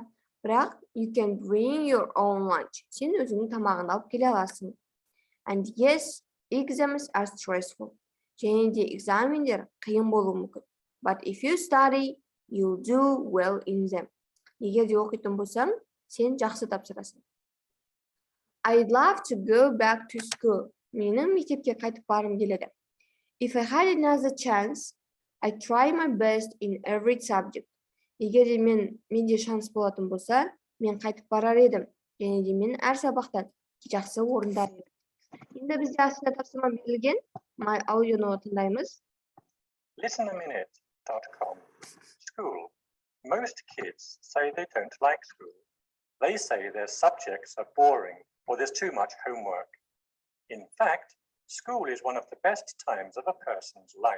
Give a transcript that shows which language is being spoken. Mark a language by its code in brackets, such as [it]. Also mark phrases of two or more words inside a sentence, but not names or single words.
[en] Бірақ you can bring your own lunch. [kk] Сен өзіңнің тамағыңды алып келе аласың. [en] And yes, exams are stressful. [kk] Және де экзамендер қиын болуы мүмкін. [en] But if you study, you'll do well in them. [kk] Егер де оқитын болсаң, Сен жақсы тапсырасың. [en] I'd love to go back to school. [kk] Менің мектепке қайтып барғым келеді. [en] If I had another chance, I'd try my best in every subject. [kk] Егер де менде шанс болатын болса, мен қайтып барар едім. Және де мен әр сабақтан жақсы орындар едім. Енді бізде астында тапсырма берілген. Аудионы тыңдаймыз. [en] Listenaminute.com. School. Most kids say they don't like school. They say their subjects are boring or there's too much homework. In fact, school is one of the best times of a person's life.